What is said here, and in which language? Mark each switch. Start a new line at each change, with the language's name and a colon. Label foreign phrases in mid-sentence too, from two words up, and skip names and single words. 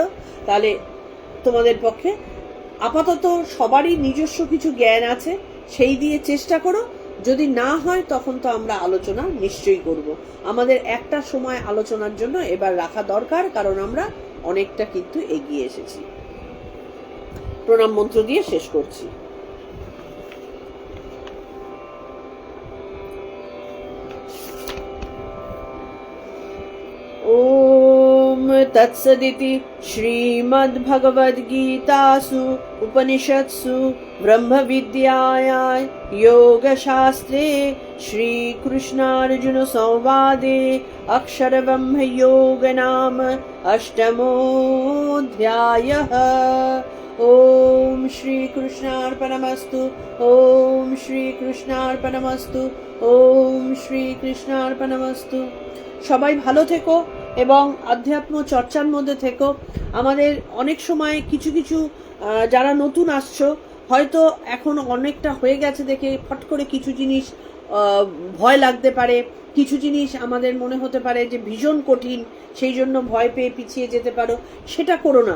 Bangla: তাহলে তোমাদের পক্ষে আপাতত সবারই নিজস্ব কিছু জ্ঞান আছে, সেই দিয়ে চেষ্টা করো। যদি না হয় তখন তো আমরা আলোচনা নিশ্চয়ই করব। আমাদের একটা সময় আলোচনার জন্য এবার রাখা দরকার, কারণ আমরা অনেকটা কিন্তু এগিয়ে এসেছি। প্রণাম মন্ত্র দিয়ে শেষ করছি।
Sanskrit: ओम तत्सदिति श्रीमद्भगवद्गीतासु उपनिषत्सु ब्रह्मविद्यायां योगशास्त्रे श्रीकृष्णार्जुन संवादे अक्षरब्रह्मयोग नाम 8मोऽध्यायः। ओम श्रीकृष्णार्पणमस्तु, ओम श्रीकृष्णार्पणमस्तु, ओम श्रीकृष्णार्पणमस्तु।
Bangla: সবাই ভালো থেকো এবং আধ্যাত্ম চর্চার মধ্যে থেকো। আমাদের অনেক সময় কিছু কিছু যারা নতুন আসছো, হয়তো এখন অনেকটা হয়ে গেছে দেখে ফট করে কিছু জিনিস ভয় লাগতে পারে, কিছু জিনিস আমাদের মনে হতে পারে যে ভীষণ কঠিন, সেই জন্য ভয় পেয়ে পিছিয়ে যেতে পারো, সেটা করো না।